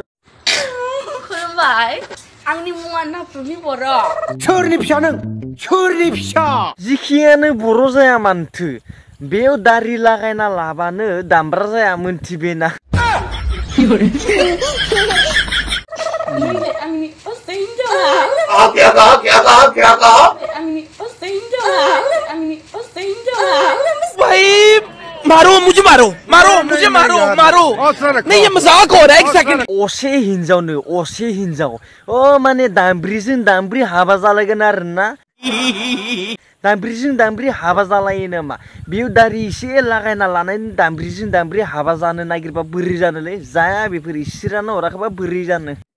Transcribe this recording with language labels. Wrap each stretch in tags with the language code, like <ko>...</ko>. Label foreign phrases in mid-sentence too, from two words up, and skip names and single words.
<brx>खुलुमबाय आंनि मुङा नाफुनि बर' सोरनि फिसा नों सोरनि फिसा जिखियानो बर' जाया मानथो बेयाव दारि लागायना लाबानो दामब्रा जाया मोनथिबायना आंनि असे हिनजावा</brx> <hi>क्या कहा</hi> <brx>आंनि असे हिनजावा आंनि असे हिनजावा</brx> <hi>भाई मारो मुझे मारो नहीं ये मजाक हो रहा है एक सेकंड</hi> <brx>असे हिनजाव अ माने दामब्रिजों दामब्रि हाबा जालायगोन आरोना दामब्रिजों दामब्रि हाबा जालायो नामा बेयाव दारि एसे लागायना लानानै दामब्रिजों दामब्रि हाबा जानो नागिरबा बोरै जानोलै जाया बेफोर इसोरानो हराखैबा बोरै जानो</brx>